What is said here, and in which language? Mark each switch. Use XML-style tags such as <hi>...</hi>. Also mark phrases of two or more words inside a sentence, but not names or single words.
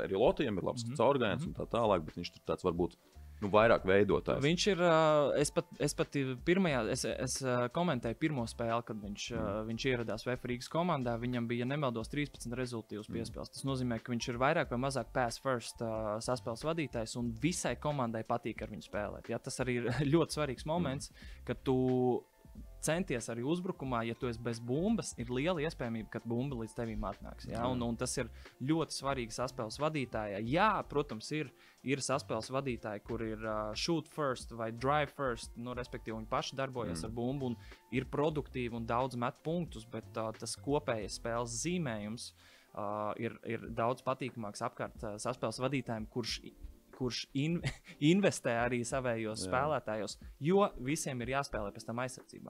<lv>Arī Lotijam ir labs caurgājiens un tā tālāk, bet viņš tur tāds varbūt vairāk veidotājs. Viņš ir, es komentēju pirmo spēli, kad viņš ieradās VF Rīgas komandā, viņam bija nemaldos 13 rezultīvas piespēles. Tas nozīmē, ka viņš ir vairāk vai mazāk</lv> <en>pass first</en> <lv>saspēles vadītājs un visai komandai patīk ar viņu spēlēt. Ja, tas arī ir ļoti svarīgs moments, ka tu centies arī uzbrukumā, ja tu esi bez bumbas, ir liela iespējamība, ka bumba līdz tevim atnāks. Ja? Un tas ir ļoti svarīgi saspēles vadītājai. Jā, protams, ir saspēles vadītāji, kur ir</lv> <en>shoot first</en> <lv>vai</lv> <en>drive first,</en> <lv>respektīvi viņi paši darbojas ar bumbu un ir produktīvi un daudz met punktus, bet tas kopējais spēles zīmējums ir daudz patīkamāks apkārt saspēles vadītājiem, kurš investē arī savējos spēlētājos, jo visiem ir jāspēlē pēc tam aizsardzībā.</lv>